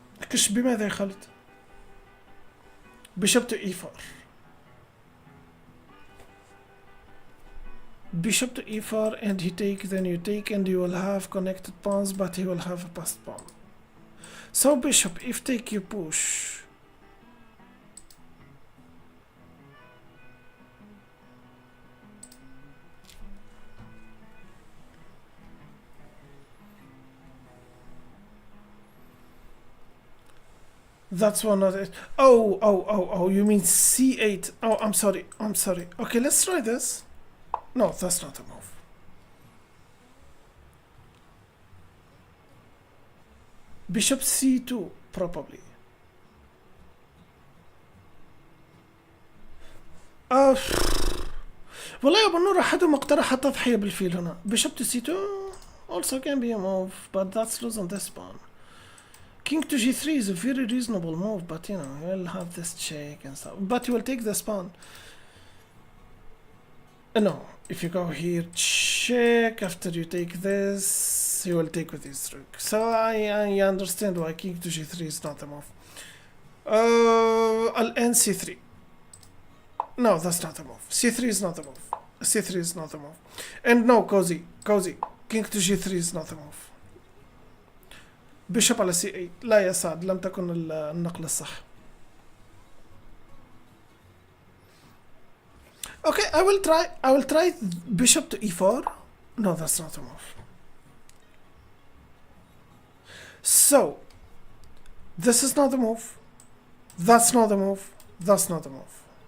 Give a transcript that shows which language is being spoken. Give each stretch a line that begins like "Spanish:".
Arabic: كش بماذا يا خالد؟
English: Bishop to e4. Bishop to e4 and he take, then you take, and you will have connected pawns, but he will have a passed pawn. So bishop, if take you push. That's one of it. Oh, you mean c8. Oh, I'm sorry. Okay, let's try this. No, that's not a move. Bishop c2, probably.
Arabic: والله يا بنور أحدهم اقترح التضحية بالفيل هنا.
English: Bishop to c2 also can be a move, but that's lose on this pawn. King to g3 is a very reasonable move, but you know, he'll have this check and stuff. But he will take this pawn. No, if you go here, check, after you take this, he will take with his rook. So I understand why king to g3 is not a move. I'll end c3. No, that's not a move. c3 is not a move. c3 is not a move. And no, cozy. King to g3 is not a move. Bishop على c8.
Arabic: لا يا سعد، لم تكن النقلة الصح.
English: Okay, I will try bishop to e4. No, that's not a move. So, this is not a move. That's not a move. That's not a move.